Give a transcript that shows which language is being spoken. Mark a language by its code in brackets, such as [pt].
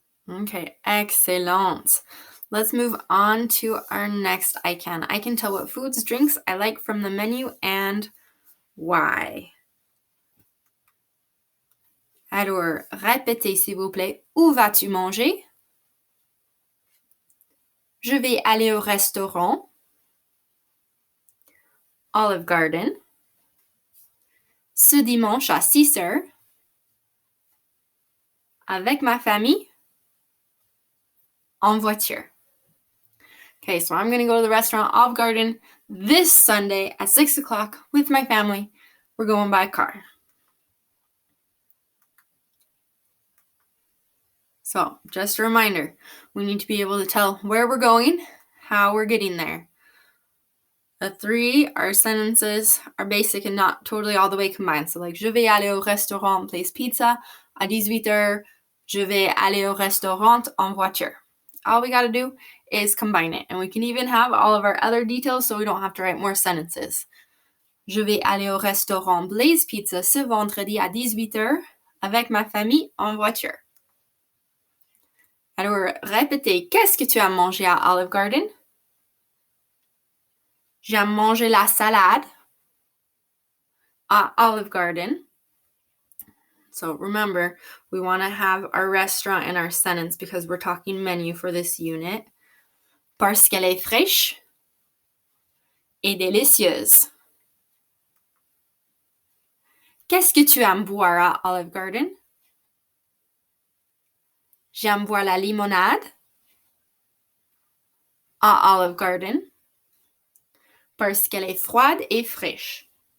[en] Okay, excellent. Let's move on to our next I can. I can tell what foods, drinks I like from the menu and why. [fr] Alors, répétez s'il vous plaît. Où vas-tu manger? Je vais aller au restaurant. Olive Garden. Ce dimanche à 6 heures. Avec ma famille. En voiture. [en] Okay, so I'm going to go to the restaurant Olive Garden this Sunday at 6 o'clock with my family. We're going by car. So, just a reminder, we need to be able to tell where we're going, how we're getting there. The three, our sentences are basic and not totally all the way combined. So like, [fr] je vais aller au restaurant place pizza à 18 heures. Je vais aller au restaurant en voiture. [en] All we got to do is combine it. And we can even have all of our other details so we don't have to write more sentences. [fr] Je vais aller au restaurant Blaze Pizza ce vendredi à 18 heures avec ma famille en voiture. Alors, répétez, qu'est-ce que tu as mangé à Olive Garden? J'aime manger la salade at Olive Garden. [en] So remember, we want to have our restaurant in our sentence because we're talking menu for this unit. [fr] Parce qu'elle est fraîche et délicieuse. Qu'est-ce que tu aimes boire à Olive Garden? J'aime boire la limonade à Olive Garden parce qu'elle est froide et fraîche.